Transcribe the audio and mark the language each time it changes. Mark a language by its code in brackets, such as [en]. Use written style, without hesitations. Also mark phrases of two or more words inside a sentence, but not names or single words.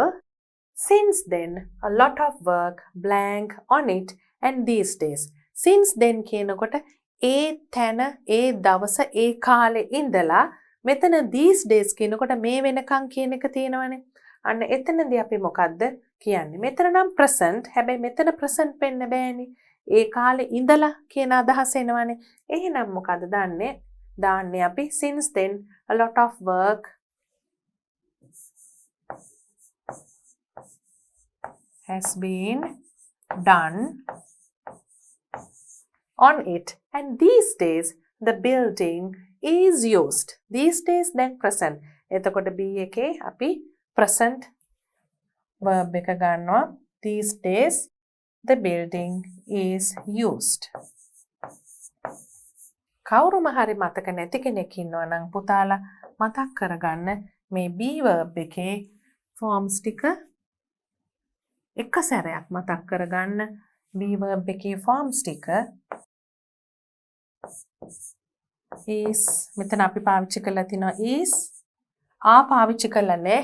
[en] Since then a lot of work blank on it. And these days since then [si] කියනකොට ඒ තැන ඒ දවස ඒ කාලේ ඉඳලා මෙතන [en] these days [si] කියනකොට මේ වෙනකන් කියන එක තියෙනවනේ. අන්න එතනදී අපි මොකද්ද කියන්නේ? මෙතන නම් present. හැබැයි මෙතන present වෙන්න බෑනේ. ඒ කාලේ ඉඳලා කියන අදහස එනවනේ. එහෙනම් මොකද්ද දාන්නේ අපි [en] since then a lot of work has been done on it. And these days the building is used. These days then present. [si] එතකොට be එකේ අපි [en] present verb [si] එක ගන්නවා. [en] These days the building is used. [si] කවුරුම හරි මතක නැති කෙනෙක් ඉන්නවා නම් පුතාලා මතක් කරගන්න මේ [en] be verb [si] එකේ forms ටික එක සැරයක් මතක් කරගන්න. [en] be verb [si] එකේ forms ටික is මෙතන අපි පාවිච්චි කරලා තිනවා is පාවිච්චි කරලා නැහැ.